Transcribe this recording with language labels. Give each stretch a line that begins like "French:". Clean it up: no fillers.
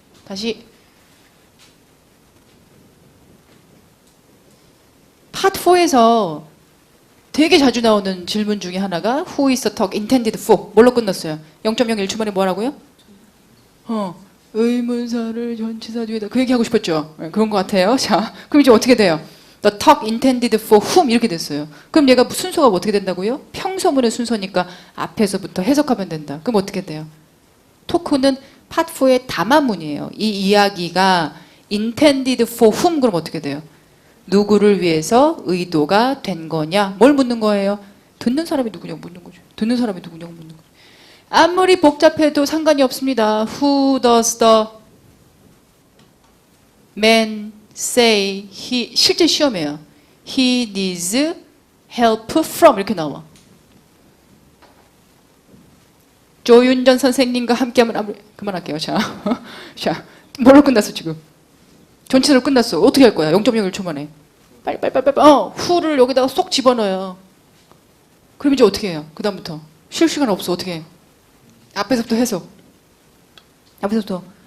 Korean: 다시 파트 4에서 되게 자주 나오는 질문 중에 하나가
English: Who is the talk intended for?
Korean: 뭘로 끝났어요? 0.01초 만에 뭐라고요? 의문사를 전치사 뒤에다 그 얘기하고 싶었죠? 네, 그런 것 같아요. 자, 그럼 이제 어떻게 돼요?
English: The talk intended for whom
Korean: 이렇게 됐어요. 그럼 얘가 순서가 어떻게 된다고요? 평서문의 순서니까 앞에서부터 해석하면 된다. 그럼 어떻게 돼요? 토크는 파트 4의 담화문이에요. 이 이야기가
English: intended for whom
Korean: 그럼 어떻게 돼요? 누구를 위해서 의도가 된 거냐? 뭘 묻는 거예요? 듣는 사람이 누구냐고 묻는 거죠. 듣는 사람이 누구냐고 묻는 거죠. 아무리 복잡해도 상관이 없습니다.
English: Who does the man say he
Korean: 실제 시험이에요.
English: He needs help from
Korean: 이렇게 나와. 조윤전 선생님과 함께하면 그만할게요. 자, 뭘로 끝났어 지금? 전체로 끝났어. 어떻게 할 거야? 0.01초 만에. 빨리. who를 여기다가 쏙 집어넣어요. 그럼 이제 어떻게 해요? 그 다음부터 쉴 시간 없어. 어떻게 해? 앞에서부터 해석. 앞에서부터.